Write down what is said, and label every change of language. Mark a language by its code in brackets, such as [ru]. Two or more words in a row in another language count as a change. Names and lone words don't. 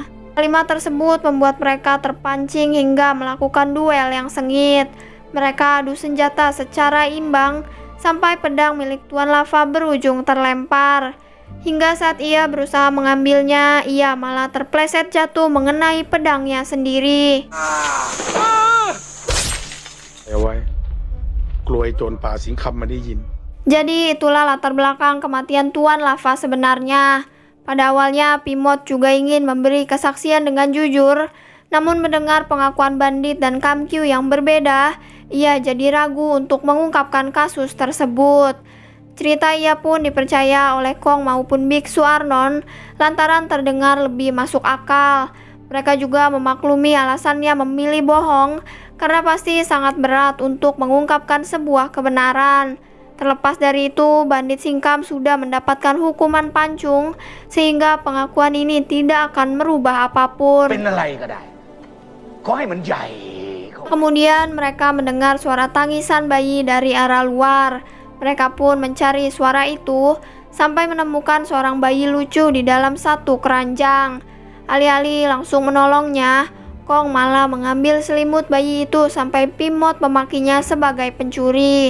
[id] Kalimat tersebut membuat mereka terpancing hingga melakukan duel yang sengit. Mereka adu senjata secara imbang sampai pedang milik Tuan Lava berujung terlempar. Hingga saat ia berusaha mengambilnya, ia malah terpleset jatuh mengenai pedangnya sendiri. [th] เอาไว้กลัวไอ้โจรป่าสิงคำมันได้ยิน [id] Jadi itulah latar belakang kematian Tuan Lava sebenarnya. Pada awalnya Pimot juga ingin memberi kesaksian dengan jujur, namun mendengar pengakuan bandit dan Kam Kyu yang berbeda, ia jadi ragu untuk mengungkapkan kasus tersebut. Cerita ia pun dipercaya oleh Kong maupun Biksu Arnon lantaran terdengar lebih masuk akal. Mereka juga memaklumi alasannya memilih bohong karena pasti sangat berat untuk mengungkapkan sebuah kebenaran. Terlepas dari itu, bandit Singkam sudah mendapatkan hukuman pancung sehingga pengakuan ini tidak akan merubah apapun. [th] เป็นอะไรก็ได้ขอให้มันใหญ่ [id] Kemudian mereka mendengar suara tangisan bayi dari arah luar. Mereka pun mencari suara itu sampai menemukan seorang bayi lucu di dalam satu keranjang. Alih-alih langsung menolongnya, Kong malah mengambil selimut bayi itu sampai Pimot memakinya sebagai pencuri.